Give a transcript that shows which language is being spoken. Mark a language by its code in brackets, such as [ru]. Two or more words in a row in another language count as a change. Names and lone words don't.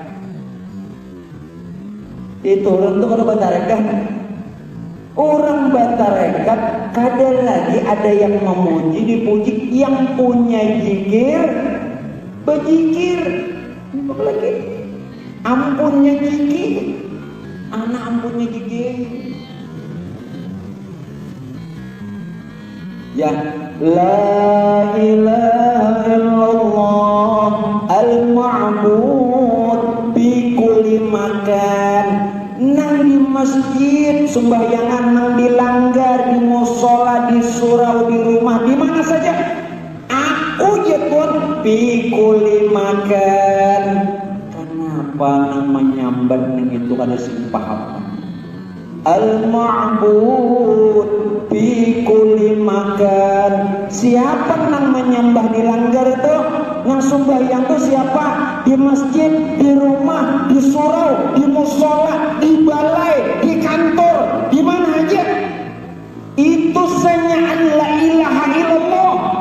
[bjn] Itu orang tuh kalau batarekat, orang batarekat kadang lagi ada yang memuji dipuji, yang punya zikir berzikir. Apa lagi? Ampunnya zikir, anak ampunnya zikir. Ya, [ar] لا إله إلا الله المعبود بكل مكان. [bjn] Nang di masjid sembahyangan, nang di langgar, di musola, di surau, di rumah, di mana saja. Aku jepun [ar] بكل مكان. [bjn] Kenapa nang menyambat nang itu kada sing paham? [ar] المعبود بكل مكان. [bjn] Siapa nang menyembah di langgar itu? Nang sembahyang itu siapa? Di masjid, di rumah, di surau, di musola, di balai, di kantor, di mana aja. Itu senyaan [ar] لا إله إلا الله.